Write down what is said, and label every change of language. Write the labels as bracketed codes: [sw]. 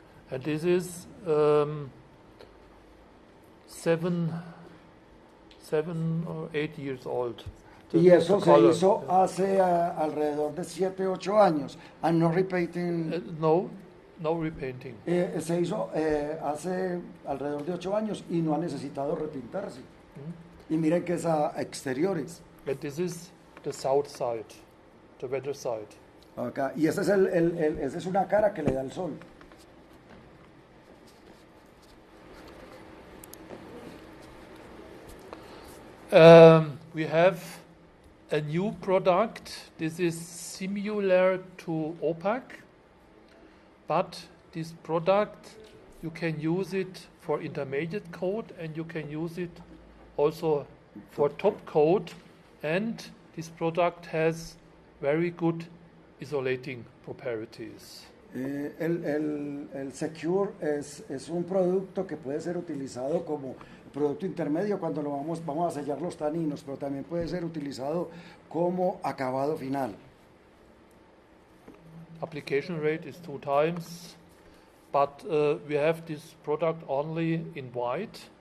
[en] And this is 7 or 8 years old. [es] Y eso se hizo hace alrededor de 7, 8 años. [en] I'm not repainting. No repainting. [es] Se hizo hace alrededor de 8 años y no ha necesitado repintarse. Y miren que es a exteriores. [en] And this is the south side, the weather side. [es] Acá. Y esa es una cara que le da el sol. [en] We have a new product. This is similar to opaque, but this product you can use it for intermediate coat and you can use it also for top coat, and this product has very good isolating properties. [es] El Secure es un producto que puede ser utilizado como producto intermedio cuando lo vamos a sellar los taninos, pero también puede ser utilizado como acabado final. [en] Application rate is 2 times, but we have this product only in white,